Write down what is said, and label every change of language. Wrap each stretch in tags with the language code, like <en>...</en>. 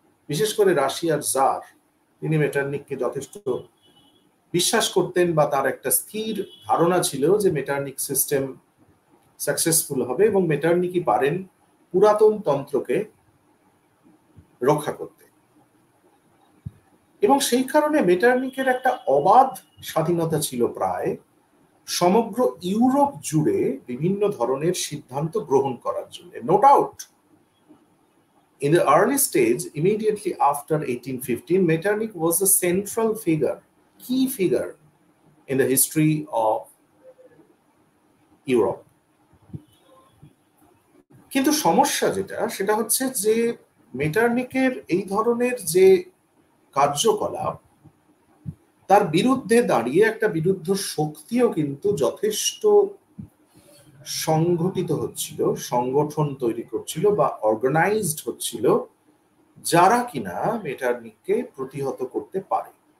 <bn>বিশেষ করে রাশিয়ার জার, তিনি মেটারনিককে যথেষ্ট বিশ্বাস করতেন বা তার একটা স্থির ধারণা ছিল যে মেটারনিক সিস্টেম সাকসেসফুল হবে এবং মেটারনিকই পারেন পুরাতন তন্ত্রকে রক্ষা করতে। এবং সেই কারণে মেটারনিকের একটা অবাধ স্বাধীনতা ছিল প্রায় সমগ্র ইউরোপ জুড়ে বিভিন্ন ধরনের সিদ্ধান্ত গ্রহণ করার জন্য।</bn> <en>No doubt, in the early stage, immediately after 1815, Metternich was the central figure, key figure in the history of Europe.</en> <bn>কিন্তু সমস্যা সেটা হচ্ছে যে মেটারনিকের এই ধরনের যে কার্যকলাপ, তার বিরুদ্ধে দাঁড়িয়ে একটা বিরুদ্ধ শক্তিও কিন্তু যথেষ্ট সংগঠিত হচ্ছিল, সংগঠন তৈরি করছিল বা অর্গানাইজড হচ্ছিল, যারা কিনা মেটারনিককে প্রতিহত করতে পারে।</bn>